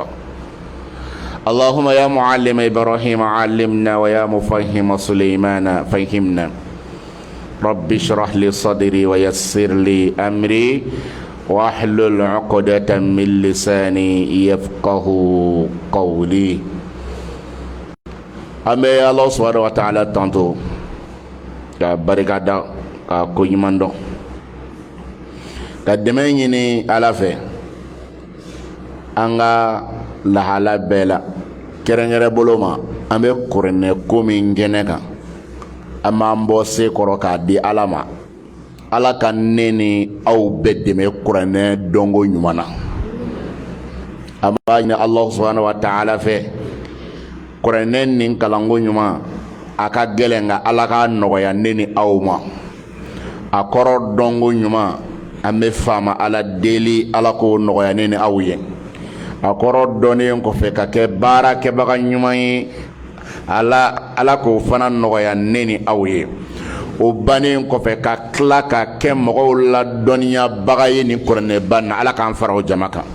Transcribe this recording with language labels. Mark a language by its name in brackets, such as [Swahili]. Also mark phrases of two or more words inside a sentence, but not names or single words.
[Arabic] اللهم يا معلم إبراهيم علمنا ويا مفهم سليمان فهمنا. رب اشرح لي صدري ويسر لي أمري واحلل عقدة من لساني يفقه قولي. أمي الله سبحانه وتعالى [Bambara] تانتو barikada ka ko ɲuman dɔn ka dɛmɛ ɲini Ala fɛ an ka lahala bɛɛ la kɛrɛnkɛrɛn bolo ma an bɛ kuranɛ ko min kɛnɛ kan an b'an bɔ se kɔrɔ k'a di Ala ma. Ala ka ne ni aw bɛɛ dɛmɛ kuranɛ dɔnko ɲuman na. An b'a ɲini [Arabic] الله سبحانه وتعالى [Bambara] fɛ kuranɛ nin kalanko ɲuman a ka gɛlɛn nka Ala ka nɔgɔya ne ni aw ma. A kɔrɔ dɔnko ɲuman an bɛ faama Ala deli Ala k'o nɔgɔya ne ni aw ye. A kɔrɔ dɔnnen kɔfɛ ka kɛ baarakɛbaga ɲuman ye ala k'o fana nɔgɔya ne ni aw ye o bannen kɔfɛ ka tila ka kɛ mɔgɔw la dɔnniyabaga ye nin kuranɛba na ala k'an fara o jama kan